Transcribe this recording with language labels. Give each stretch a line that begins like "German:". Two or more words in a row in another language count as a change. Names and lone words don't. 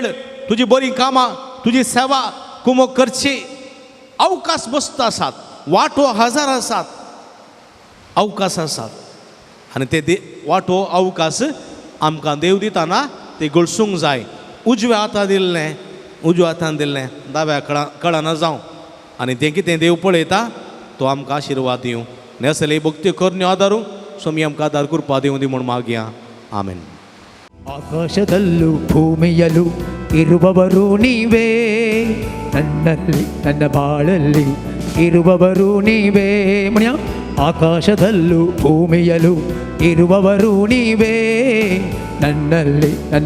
Konkani: तुजी बरी कामां तुजी सेवा कुमक करची अवकाश बसता आसात वाटो हजार आसात अवकाश आसात आनी ते वाटो अवकाश आमकां देव दिताना ते गळसूंक जाय उजव्या हातान दिल्लें दाव्या कळाना जावं आनी तें कितें देव पळयता तो आमकां आशिर्वाद दिवं नेसले भक्ती करण्यो आदारूं स्वामी आमकां आदार कृपा दिवं दी म्हूण मागया आमेन
Kannada: ಆಕಾಶದಲ್ಲೂ ಭೂಮಿಯಲ್ಲೂ ಇರುವವರು ನೀವೇ ನನ್ನಲ್ಲಿ ನನ್ನ ಬಾಳಲ್ಲಿ ಇರುವವರು ನೀವೇ ಮುನಿಯ ಆಕಾಶದಲ್ಲೂ ಭೂಮಿಯಲ್ಲೂ ಇರುವವರು ನೀವೇ ನನ್ನಲ್ಲಿ ನನ್ನ